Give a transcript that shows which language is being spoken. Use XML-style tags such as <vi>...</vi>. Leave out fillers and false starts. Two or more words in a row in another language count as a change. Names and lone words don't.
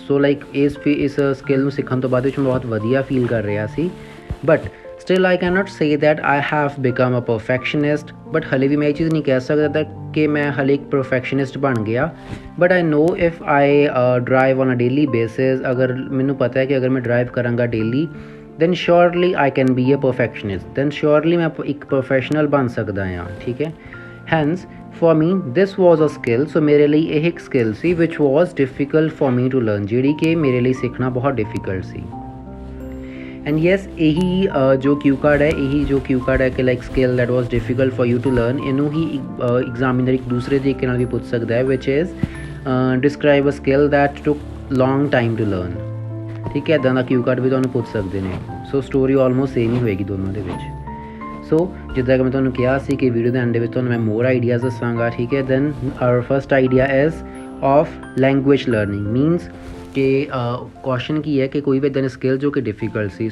<pa>ਸੋ ਇਸ ਸਕਿੱਲ ਨੂੰ ਸਿੱਖਣ ਤੋਂ ਬਾਅਦ ਵਿੱਚ ਮੈਂ ਬਹੁਤ ਵਧੀਆ ਫੀਲ ਕਰ ਰਿਹਾ ਸੀ।</pa> <en>But still I cannot say that I have become a perfectionist.</en> <pa>ਬਟ ਹਲੇ ਵੀ ਮੈਂ ਇਹ ਚੀਜ਼ ਨਹੀਂ ਕਹਿ ਸਕਦਾ ਕਿ ਮੈਂ ਹਲੇ ਇੱਕ ਪਰਫੈਕਸ਼ਨਿਸਟ ਬਣ ਗਿਆ।</pa> <en>But I know if I drive on a daily basis,</en> <pa>ਅਗਰ ਮੈਨੂੰ ਪਤਾ ਹੈ ਕਿ ਅਗਰ ਮੈਂ ਡਰਾਈਵ ਕਰਾਂਗਾ ਡੇਲੀ</pa> <en>then surely I can be a perfectionist। then surely</en> <pa>ਮੈਂ ਇੱਕ ਪ੍ਰੋਫੈਸ਼ਨਲ ਬਣ ਸਕਦਾ ਹਾਂ, ਠੀਕ ਹੈ।</pa> <en>hence for me this was a skill।</en> <pa>ਸੋ ਮੇਰੇ ਲਈ ਇਹ ਇੱਕ ਸਕਿੱਲ ਸੀ</pa> <en>which was difficult for me to learn,</en> <pa>ਜਿਹੜੀ ਕਿ ਮੇਰੇ ਲਈ ਸਿੱਖਣਾ ਬਹੁਤ ਡਿਫਿਕਲਟ ਸੀ।</pa> <en>And yes</en> <pa>ਇਹੀ ਜੋ</pa> <en>cue card</en> <pa>ਹੈ ਕਿ</pa> <en>skill that was difficult for you to learn,</en> <pa>ਇਹਨੂੰ ਹੀ ਐਗਜ਼ਾਮੀਨਰ ਇੱਕ ਦੂਸਰੇ ਤਰੀਕੇ ਨਾਲ ਵੀ ਪੁੱਛ ਸਕਦਾ ਹੈ</pa> <en>which is describe a skill that took long time to learn.</en> <pa>ਠੀਕ ਹੈ, ਇੱਦਾਂ ਦਾ</pa> <en>cue card</en> <pa>ਵੀ ਤੁਹਾਨੂੰ ਪੁੱਛ ਸਕਦੇ ਨੇ।</pa> <en>So story almost same</en> <pa>ਹੀ ਹੋਏਗੀ ਦੋਨੋਂ ਦੇ ਵਿੱਚ। ਸੋ ਜਿੱਦਾਂ ਕਿ ਮੈਂ ਤੁਹਾਨੂੰ ਕਿਹਾ ਸੀ ਕਿ ਵੀਡੀਓ ਦੇ ਐਂਡ ਵਿੱਚ ਤੁਹਾਨੂੰ ਮੈਂ</pa> <en>more ideas</en> <pa>ਦੱਸਾਂਗਾ। ਠੀਕ ਹੈ,</pa> <en>then our first idea is of language learning means</en> <pa>ਕਿ ਕੁਐਸਚਨ ਕੀ ਹੈ ਕਿ ਕੋਈ ਵੀ ਇੱਦਾਂ ਦੀ ਸਕਿੱਲ ਜੋ ਕਿ ਡਿਫੀਕਲਟ ਸੀ।</pa>